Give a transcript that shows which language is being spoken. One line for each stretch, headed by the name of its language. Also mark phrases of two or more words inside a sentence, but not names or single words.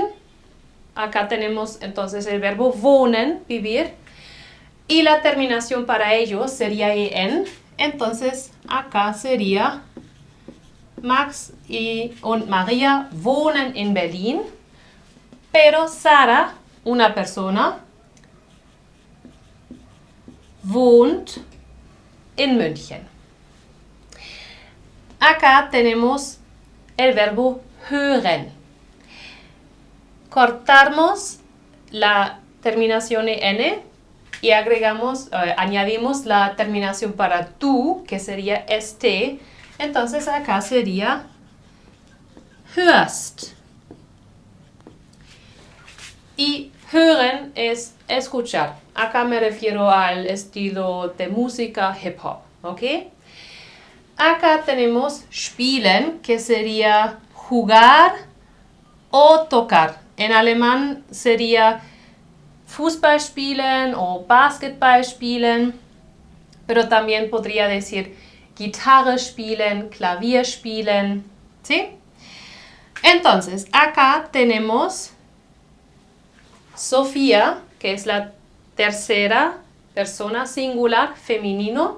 Spanish: Acá tenemos entonces el verbo wohnen, vivir. Y la terminación para ellos sería en. Entonces acá sería
German: Max und Maria wohnen in Berlin.
Spanish: Pero Sara, una persona,
German: wohnt in München.
Spanish: Acá tenemos el verbo hören. Cortamos la terminación en y añadimos la terminación para tú, que sería este. Entonces acá sería hörst. Y hören es escuchar. Acá me refiero al estilo de música hip hop, ¿ok? Acá tenemos spielen, que sería jugar o tocar. En alemán sería
German: Fußball spielen
Spanish: o
German: Basketball spielen.
Spanish: pero también podría decir
German: Gitarre spielen, Klavier spielen,
Spanish: ¿sí? Entonces, acá tenemos Sofía, que es la tercera persona singular femenino.